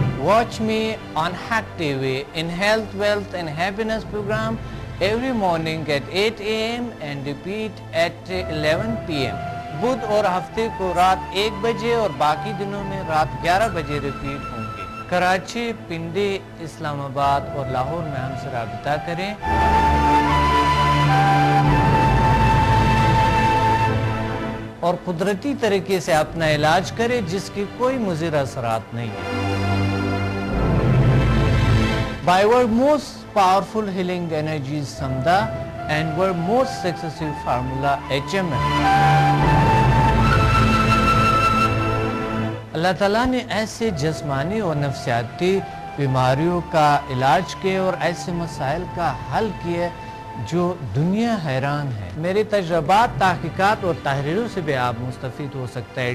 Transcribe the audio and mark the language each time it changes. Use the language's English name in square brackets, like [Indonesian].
[English] Watch me on Hack TV in Health, Wealth and Happiness program every morning at 8 a.m. and repeat at 11 p.m. [Urdu] بدھ اور ہفتے کو رات 1 بجے اور باقی دنوں میں رات 11 بجے ریپیٹ ہوں گے. کراچی, پنڈی, اسلام آباد اور لاہور میں ہم سے رابطہ کریں. اور قدرتی طریقے سے اپنا علاج کریں جس کی کوئی مضر اثرات نہیں ہے. [English] By our most powerful healing energies Samda and our most successful formula HMM. [Urdu] اللہ تعالیٰ نے ایسے جسمانی اور نفسیاتی بیماریوں کا علاج کیے اور ایسے مسائل کا حل کیے جو دنیا حیران ہے. میری تجربات، تحقیقات اور تحریروں سے بھی آپ مستفید ہو سکتے ہیں.